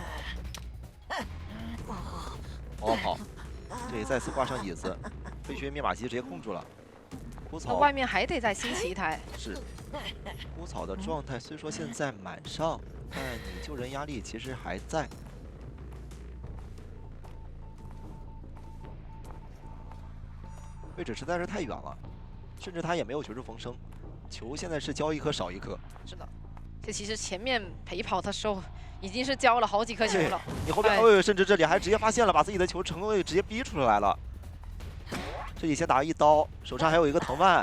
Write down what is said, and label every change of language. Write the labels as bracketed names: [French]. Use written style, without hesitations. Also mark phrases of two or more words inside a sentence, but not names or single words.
[Chinese] 跑，對，再次掛上椅子，廢墟密碼機直接控住了。枯草外面還得再興起一台。是，枯草的狀態雖說現在滿上，但你救人壓力其實還在。位置實在是太遠了，甚至他也沒有絕處逢生。球現在是交一顆少一顆。是的，這其實前面陪跑的時候已經是交了好幾顆球了。你後边甚至这裡還直接發現了，把自己的球成功直接逼出來了。這裡先打一刀，手上還有一個藤蔓。